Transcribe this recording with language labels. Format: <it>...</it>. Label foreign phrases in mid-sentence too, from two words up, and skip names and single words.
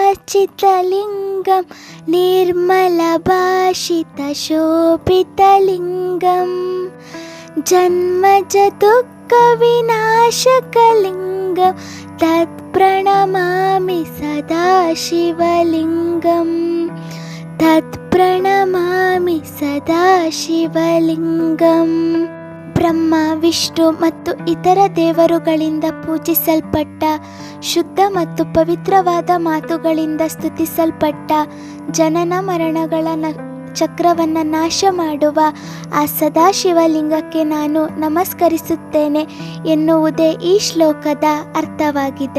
<sa>प्रभरार्चितलिङ्गं निर्मलभाषितशोभितलिङ्गं जन्मज दुःखविनाशकलिङ्गं तत्प्रणमामि सदा शिवलिङ्गं तत्प्रणमामि सदा ಶಿವಲಿಂಗಂ.</sa> <kn>ಬ್ರಹ್ಮ, ವಿಷ್ಣು ಮತ್ತು ಇತರ ದೇವರುಗಳಿಂದ ಪೂಜಿಸಲ್ಪಟ್ಟ, ಶುದ್ಧ ಮತ್ತು ಪವಿತ್ರವಾದ ಮಾತುಗಳಿಂದ ಸ್ತುತಿಸಲ್ಪಟ್ಟ, ಜನನ ಮರಣಗಳ ಚಕ್ರವನ್ನು ನಾಶ ಮಾಡುವ ಆ ಸದಾಶಿವಲಿಂಗಕ್ಕೆ ನಾನು ನಮಸ್ಕರಿಸುತ್ತೇನೆ ಎನ್ನುವುದೇ ಈ ಶ್ಲೋಕದ ಅರ್ಥವಾಗಿದೆ.</kn>